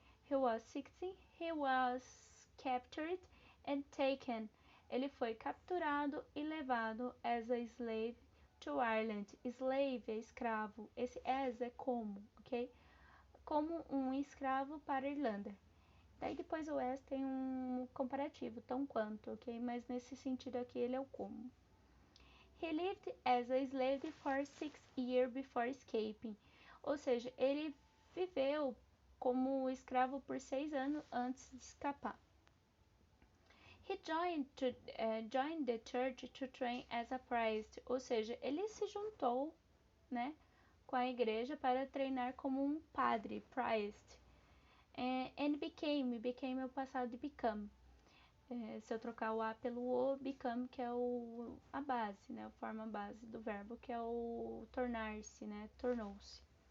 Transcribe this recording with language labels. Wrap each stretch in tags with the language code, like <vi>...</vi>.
<en>He was 16, he was captured and taken.</en> <pt>Ele foi capturado e levado</pt> <en>as a slave to Ireland.</en> <pt>Slave é escravo. Esse as é como, ok? Como um escravo para a Irlanda. Daí depois o as tem um comparativo, tão quanto, ok? Mas nesse sentido aqui ele é o como.</pt> <en>He lived as a slave for 6 years before escaping.</en> <pt>Ou seja, ele viveu como escravo por 6 anos antes de escapar.</pt> <en>He joined the church to train as a priest.</en> <pt>Ou seja, ele se juntou, né, com a igreja para treinar como um padre, priest.</pt> <en>And became</en> <pt>é o passado de become. Se eu trocar o a pelo o, become, que é a base, né, a forma base do verbo, que é o tornar-se, né, tornou-se.</pt>